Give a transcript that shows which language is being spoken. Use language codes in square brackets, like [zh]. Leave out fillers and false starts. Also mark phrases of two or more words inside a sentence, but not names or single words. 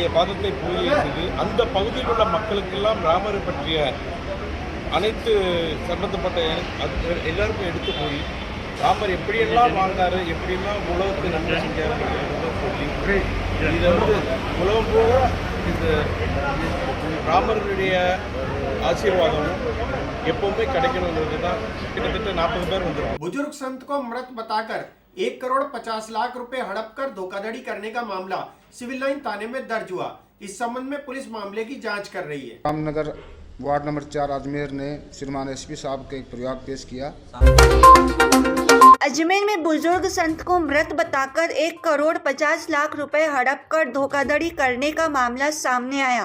[ta] பாதத்தை பூஜை செய்து அந்த பகுதியில் உள்ள மக்களுக்கெல்லாம் ராமரை பற்றிய அனைத்து சம்பந்தப்பட்ட எல்லாருக்கும் எடுத்து போய் ராமர் எப்படியெல்லாம் வாழ்ந்தார், எப்படியெல்லாம் உலகத்தை நன்மை செஞ்சார் சொல்லி இதை வந்து உலகம் போக இந்த ராமருடைய ஆசீர்வாதம் எப்பவுமே கிடைக்கணுங்கிறது தான் கிட்டத்தட்ட 40 பேர் வந்துருக்கும். [hi] बुजुर्ग संत को मृत बताकर 1 करोड़ 50 लाख रुपए हड़प कर धोखाधड़ी करने का मामला सिविल लाइन थाने में दर्ज हुआ। इस संबंध में पुलिस मामले की जांच कर रही है। रामनगर वार्ड नंबर 4 अजमेर ने श्रीमान एसपी साहब के एक प्रयाग पेश किया। अजमेर में बुजुर्ग संत को मृत बताकर 1 करोड़ 50 लाख रुपए हड़प कर धोखाधड़ी करने का मामला सामने आया।